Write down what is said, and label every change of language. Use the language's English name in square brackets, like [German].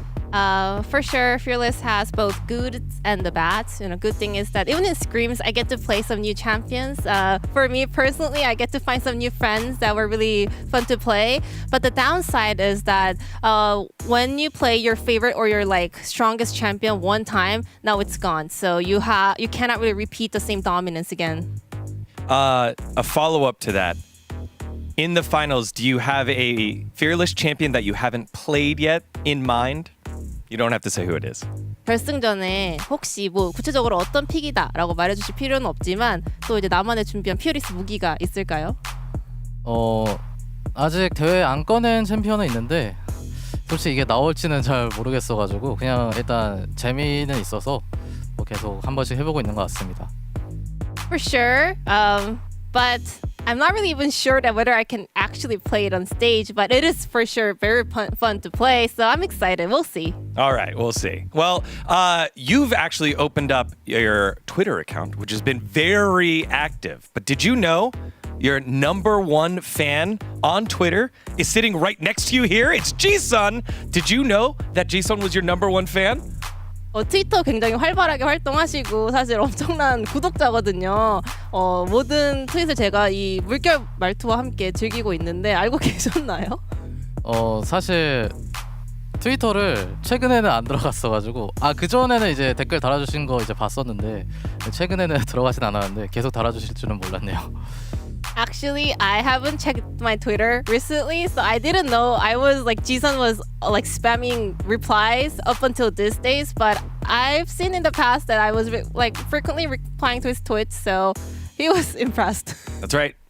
[English] For sure, Fearless has both good and the bad. You know, good thing is that even in scrims, I get to play some new champions. For me personally, I get to find some new friends that were really fun to play. But the downside is that when you play your favorite or your like strongest champion one time, now it's gone. So you cannot really repeat the same dominance again. A follow-up to that. In the finals, do you have a Fearless champion that you haven't played yet in mind? You don't have to say who it is. [Korean] 결승전에 혹시 뭐 구체적으로 어떤 픽이다라고 말해주실 필요는 없지만 또 이제 나만의 준비한 피어리스 무기가 있을까요? 아직 대회 안 꺼낸 챔피언은 있는데 솔직히 이게 나올지는 잘 모르겠어가지고 그냥 일단 재미는 있어서 뭐 계속 한 번씩 해보고 있는 것 같습니다. [English] For sure, but I'm not really even sure that whether I can actually play it on stage, but it is for sure very fun to play, so I'm excited. We'll see. All right, we'll see. Well, you've actually opened up your Twitter account, which has been very active. But did you know your number one fan on Twitter is sitting right next to you here? It's Jisun. Did you know that Jisun was your number one fan? [Korean] 트위터 굉장히 활발하게 활동하시고 사실 엄청난 구독자거든요. 모든 트윗을 제가 이 물결 말투와 함께 즐기고 있는데 알고 계셨나요? 사실 트위터를 최근에는 안 들어갔어가지고 그 전에는 이제 댓글 달아주신 거 이제 봤었는데 최근에는 들어가진 않았는데 계속 달아주실 줄은 몰랐네요. [English] Actually, I haven't checked my Twitter recently, so I didn't know. I was like, Jisun was like spamming replies up until these days, but I've seen in the past that I was like frequently replying to his tweets, so he was impressed. That's right.